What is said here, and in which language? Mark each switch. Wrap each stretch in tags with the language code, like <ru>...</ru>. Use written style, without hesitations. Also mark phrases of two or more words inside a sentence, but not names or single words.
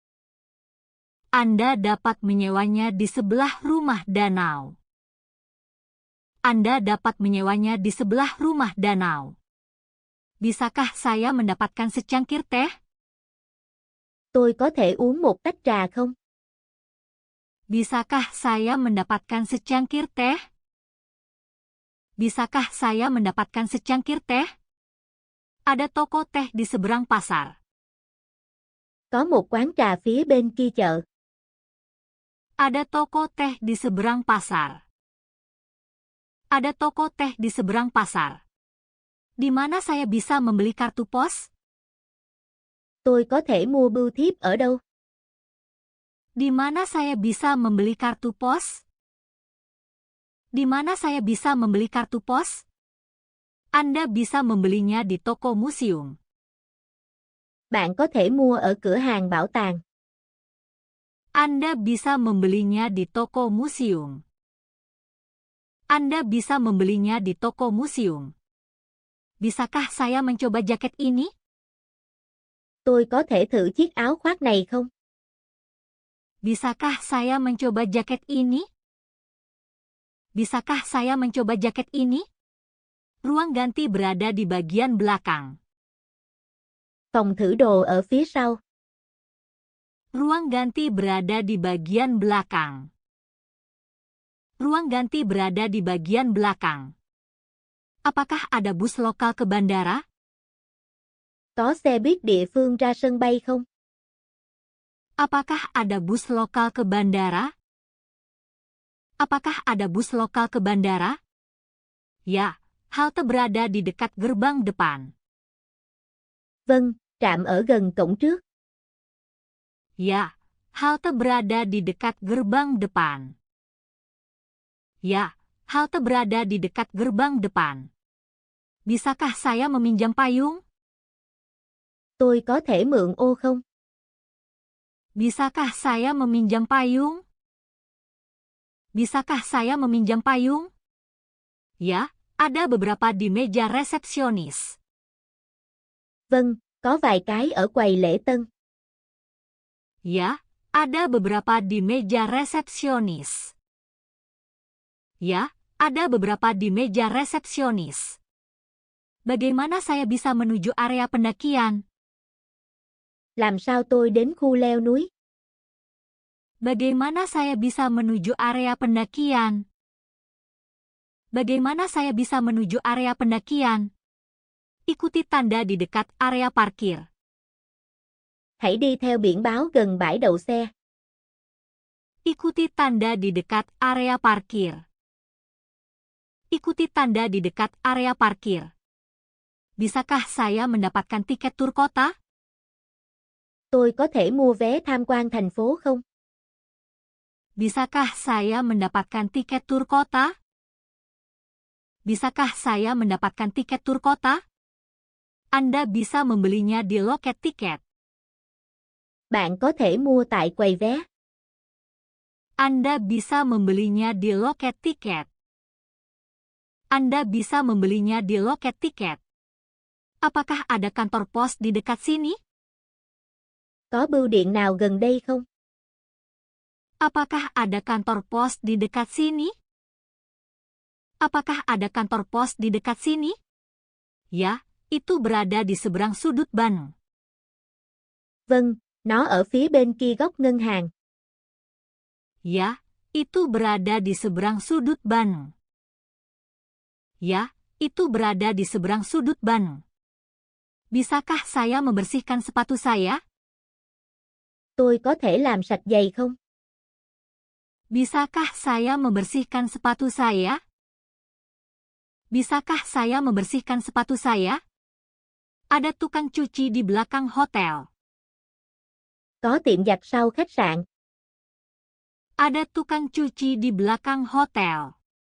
<id>Anda dapat menyewanya di sebelah rumah danau. Anda dapat menyewanya di sebelah rumah danau. Bisakah saya mendapatkan secangkir teh?</id> <vi>Tôi có thể uống một tách trà không?</vi> <id>Bisakah saya mendapatkan secangkir teh? Bisakah saya mendapatkan secangkir teh? Ada toko teh di seberang pasar.</id> <vi>Có một quán trà phía bên kia chợ.</vi> <id>Ada toko teh di seberang pasar. Ada toko teh di seberang pasar. Di mana saya bisa membeli kartu pos?</id> <vi>Tôi có thể mua bưu thiếp ở đâu?</vi> <id>Di mana saya bisa membeli kartu pos? Di mana saya bisa membeli kartu pos? Anda bisa membelinya di toko museum.</id> <vi>Bạn có thể mua ở cửa hàng bảo tàng.</vi> <id>Anda bisa membelinya di toko museum. Anda bisa membelinya di toko museum. Bisakah saya mencoba jaket ini?</id> <vi>Tôi có thể thử chiếc áo khoác này không?</vi> <id>Bisakah saya mencoba jaket ini? Bisakah saya mencoba jaket ini? Ruang ganti berada di bagian belakang.</id> <vi>Phòng thử đồ ở phía sau.</vi> <id>Ruang ganti berada di bagian belakang. Ruang ganti berada di bagian belakang. Apakah ada bus lokal ke bandara?</id> <vi>Có xe buýt địa phương ra sân bay không?</vi> <id>Apakah ada bus lokal ke bandara? Apakah ada bus lokal ke bandara? Ya, halte berada di dekat gerbang depan.</id> <vi>Vâng, trạm ở gần cổng trước.</vi> <id>Ya, halte berada di dekat gerbang depan. Ya, halte berada di dekat gerbang depan. Bisakah saya meminjam payung?</id> <vi>Tôi có thể mượn ô không?</vi> <id>Bisakah saya meminjam payung? Bisakah saya meminjam payung? Ya, ada beberapa di meja resepsionis.</id> <vi>Vâng, có vài cái ở quầy lễ tân.</vi> <id>Ya, ada beberapa di meja resepsionis. Ya, ada beberapa di meja resepsionis. Bagaimana saya bisa menuju area pendakian?</id> <vi>Làm sao tôi đến khu leo núi?</vi> <id>Bagaimana saya bisa menuju area pendakian? Bagaimana saya bisa menuju area pendakian? Ikuti tanda di dekat area parkir.</id> <vi>Hãy đi theo biển báo gần bãi đậu xe.</vi> <id>Ikuti tanda di dekat area parkir. Ikuti tanda di dekat area parkir. Bisakah saya mendapatkan tiket tur kota?</id> <vi>Tôi có thể mua vé tham quan thành phố không?</vi> <id>Bisakah saya mendapatkan tiket tur kota? Bisakah saya mendapatkan tiket tur kota? Anda bisa membelinya di loket tiket.</id> <vi>Bạn có thể mua tại quầy vé.</vi> <id>Anda bisa membelinya di loket tiket. Anda bisa membelinya di loket tiket. Apakah ada kantor pos di dekat sini?</id> <vi>Có bưu điện nào gần đây không?</vi> <id>Apakah ada kantor pos di dekat sini? Apakah ada kantor pos di dekat sini? Ya, itu berada di seberang sudut bank.</id> <vi>Vâng, nó ở phía bên kia góc ngân hàng.</vi> <id>Ya, itu berada di seberang sudut bank. Ya, itu berada di seberang sudut bank. Bisakah saya membersihkan sepatu saya?</id> <vi>Tôi có thể làm sạch giày không?</vi> <id>Bisakah saya membersihkan sepatu saya? Bisakah saya membersihkan sepatu saya? Ada tukang cuci di belakang hotel.</id> <vi>Có tiệm giặt sau khách sạn.</vi> <id>Ada tukang cuci di belakang hotel.</id>